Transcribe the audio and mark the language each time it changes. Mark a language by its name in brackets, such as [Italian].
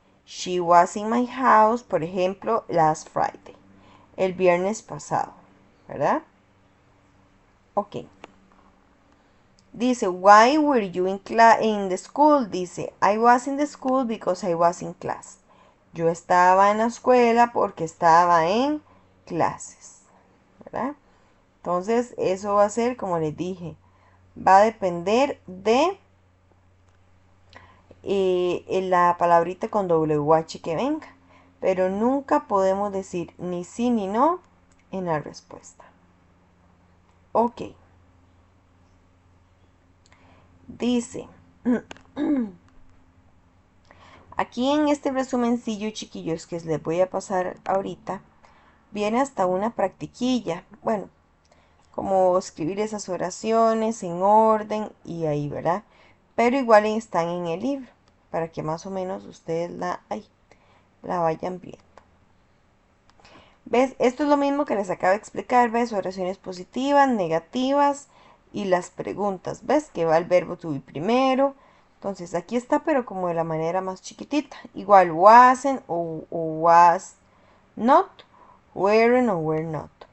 [English] She was in my house, [Spanish] por ejemplo, [English] last Friday. [Spanish] El viernes pasado, ¿verdad? Ok. Dice, [English] why were you in the school? Dice, I was in the school because I was in class. [Spanish] Yo estaba en la escuela porque estaba en clases, ¿verdad? Entonces, eso va a ser, como les dije, va a depender de la palabrita con WH que venga. Pero nunca podemos decir ni sí ni no en la respuesta. Ok. Dice, aquí en este resumencillo, chiquillos, que les voy a pasar ahorita, viene hasta una practiquilla. Bueno, como escribir esas oraciones en orden y ahí, ¿verdad? Pero igual están en el libro, para que más o menos ustedes la vayan viendo. ¿Ves? Esto es lo mismo que les acabo de explicar, ¿ves? Oraciones positivas, negativas y las preguntas, ¿ves? Que va el verbo to be primero. Entonces aquí está, pero como de la manera más chiquitita. Igual [English] wasn't o was not, weren't o were not.